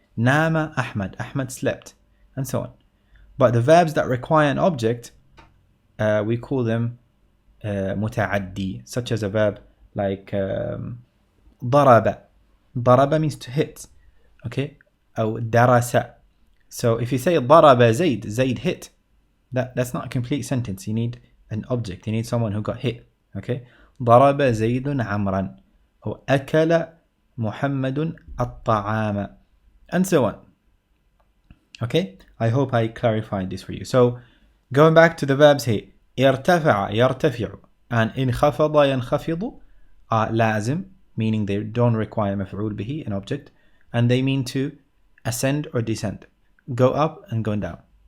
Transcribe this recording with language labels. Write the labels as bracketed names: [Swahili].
[Arabic] Nama Ahmad. [English] Ahmad slept. And so on. But the verbs that require an object, we call them muta'addi. Such as a verb like daraba. Daraba means to hit. Okay? Or darasa. So if you say [Arabic] daraba Zayd, [English] Zayd hit, that's not a complete sentence. You need an object. You need someone who got hit. Okay? [Arabic] ضرب زيد عمرا, or أكل محمد الطعام, and so on. Okay? [English] I hope I clarified this for you. So going back to the verbs here, ارتفع يرتفع and انخفض ينخفض are لازم, meaning they don't require مفعول به, an object, and they mean to ascend or descend, go up and go down.